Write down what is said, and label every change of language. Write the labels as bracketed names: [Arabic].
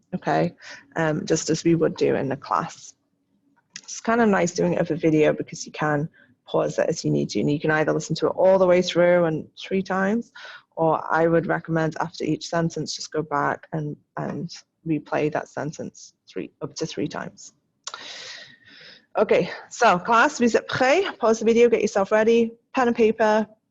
[English] Okay, just as we would do in the class. It's kind of nice doing it over video because you can pause it as you need to, and you can either listen to it all the way through and 3 times, or I would recommend after each sentence just go back and replay that sentence up to 3 times. Okay, so class, [French] vous êtes prêts? [English] Pause the video, get yourself ready, pen and paper.